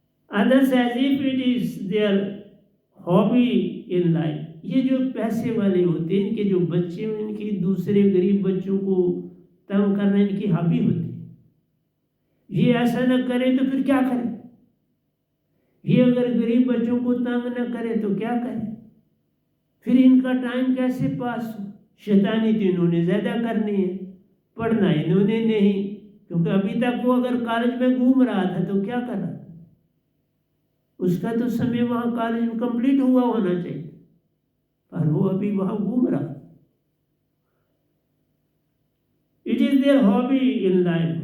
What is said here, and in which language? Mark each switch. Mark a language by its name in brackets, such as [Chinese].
[English] Others as if it is their hobby in life। [Hindi] ये जो पैसे वाले होते हैं, इनके जो बच्चे हैं, इनकी दूसरे गरीब बच्चों को तंग करना इनकी हॉबी होती है। ये ऐसा न करें तो फिर क्या करें? ये अगर गरीब बच्चों को तंग न करे तो क्या करें? फिर इनका टाइम कैसे पास हो? शैतानी तो इन्होंने ज़्यादा करनी है, पढ़ना इन्होंने नहीं, क्योंकि अभी तक वो अगर कॉलेज में घूम रहा था तो क्या कर रहा था? उसका तो समय वहाँ कॉलेज में कंप्लीट हुआ होना चाहिए, पर वो अभी वहाँ घूम रहा। [English] It is their hobby in life.